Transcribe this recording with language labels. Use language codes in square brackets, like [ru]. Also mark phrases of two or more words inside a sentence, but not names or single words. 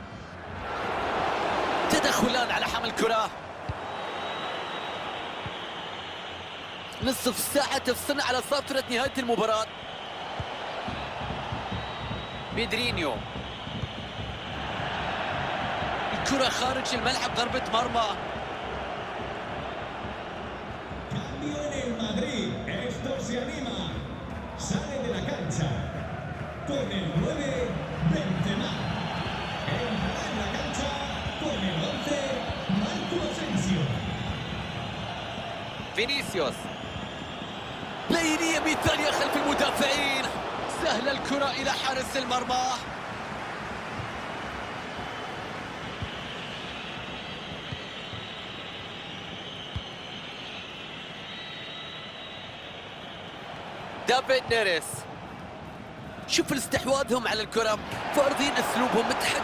[ar] تدخلان على حمل الكرة. نصف ساعة تفصلنا على صافرة نهاية المباراة. بيدرينيو، الكرة خارج الملعب، ضربة مرمى. [es] Cambio en el Madrid, esto se anima, sale de la cancha, con el 9, Benzema, entra en la cancha, con el 11, Marco Asensio. [ar] فينيسيوس، بينية مثالية خلف المدافعين. سهل الكرة إلى حارس المرمى. دافيد نيريس، شوف استحواذهم على الكرة، فارضين اسلوبهم متحد.